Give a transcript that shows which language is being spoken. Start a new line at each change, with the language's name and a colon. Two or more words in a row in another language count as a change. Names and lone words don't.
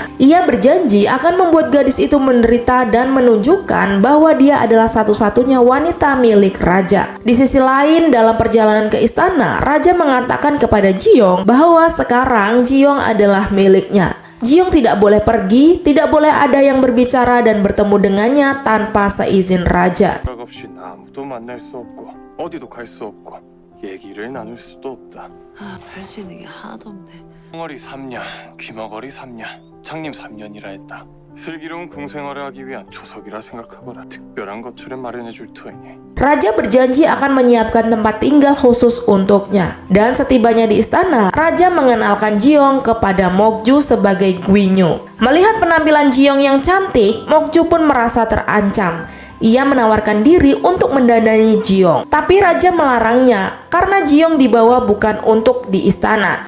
Indonesian: Ia berjanji akan membuat gadis itu menderita dan menunjukkan bahwa dia adalah satu-satunya wanita milik raja. Di sisi lain, dalam perjalanan ke istana, istana, Raja mengatakan kepada Ji-young bahwa sekarang Ji-young adalah miliknya. Ji-young tidak boleh pergi, tidak boleh ada yang berbicara dan bertemu dengannya tanpa seizin Raja.
Korean: 허락 없이 아무도 만날 수 없고 어디도 갈 수 없고 얘기를 나눌 수도 없다. 할 수 있는 게 하나도 없네. 덩어리 3년, 귀머거리 3년, 장님 3년이라 했다. 슬기로운 궁생활을 하기 위한 조석이라 생각하거라. 특별한 것처럼 마련해 줄 터이니.
Indonesian: Raja berjanji akan menyiapkan tempat tinggal khusus untuknya. Dan setibanya di istana, Raja mengenalkan Ji-young kepada Mokju sebagai Gwinyu. Melihat penampilan Ji-young yang cantik, Mokju pun merasa terancam. Ia menawarkan diri untuk mendandani Ji-young, tapi Raja melarangnya karena Ji-young dibawa bukan untuk di istana.